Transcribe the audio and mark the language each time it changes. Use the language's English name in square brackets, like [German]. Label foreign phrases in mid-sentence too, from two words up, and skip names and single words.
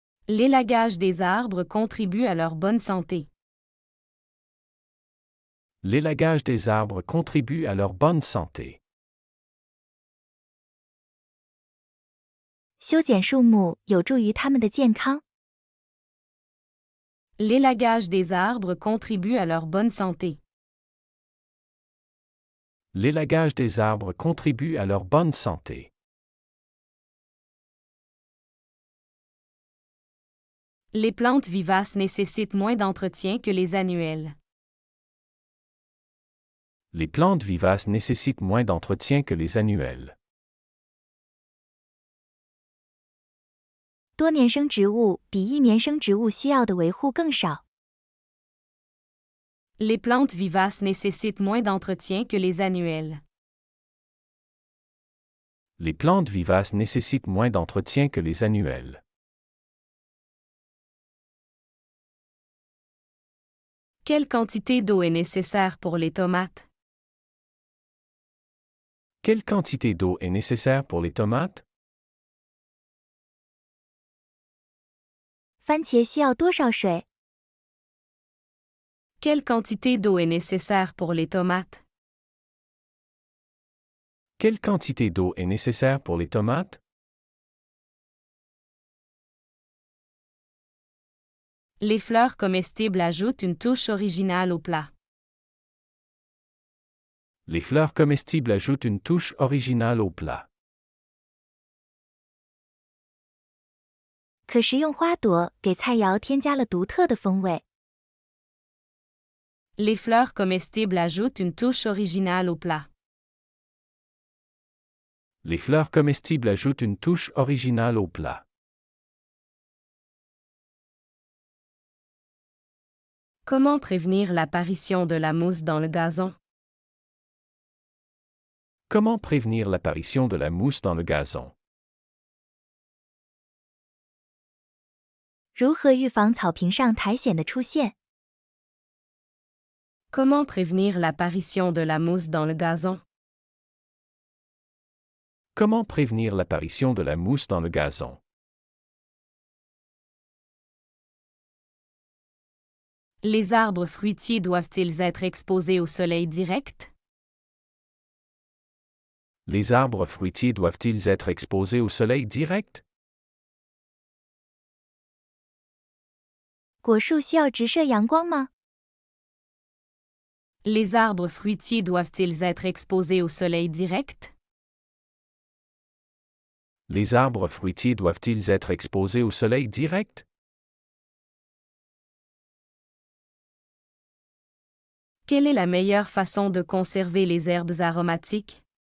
[French] L'élagage des arbres contribue à leur bonne santé. L'élagage des arbres contribue à leur bonne santé. [Chinese] 修剪树木有助于它们的健康。 [French] L'élagage des arbres contribue à leur bonne santé. L'élagage des arbres contribue à leur bonne santé. Les plantes vivaces nécessitent moins d'entretien que les annuelles. Les plantes vivaces nécessitent moins d'entretien que les annuelles. [Chinese] 多年生植物比一年生植物需要的维护更少。 [French] Les plantes vivaces nécessitent moins d'entretien que les annuelles. Les plantes vivaces nécessitent moins d'entretien que les annuelles. Quelle quantité d'eau est nécessaire pour les tomates? Quelle quantité d'eau est nécessaire pour les tomates? [Chinese] 番茄需要多少水？ [French] Quelle quantité d'eau est nécessaire pour les tomates? Quelle quantité d'eau est nécessaire pour les tomates? Les fleurs comestibles ajoutent une touche originale au plat. Les fleurs comestibles ajoutent une touche originale au plat. [Chinese] 可食用花朵给菜肴添加了独特的风味。 [French] Les fleurs comestibles ajoutent une touche originale au plat. Les fleurs comestibles ajoutent une touche originale au plat. Comment prévenir l'apparition de la mousse dans le gazon? Comment prévenir l'apparition de la mousse dans le gazon? [Chinese] 如何预防草坪上苔藓的出现？ [French] Comment prévenir l'apparition de la mousse dans le gazon? Comment prévenir l'apparition de la mousse dans le gazon? Les arbres fruitiers doivent-ils être exposés au soleil direct? Les arbres fruitiers doivent-ils être exposés au soleil direct? [Chinese] 果树需要直射阳光吗？ [French] Les arbres fruitiers doivent-ils être exposés au soleil direct? Les arbres fruitiers doivent-ils être exposés au soleil direct? Quelle est la meilleure façon de conserver les herbes aromatiques?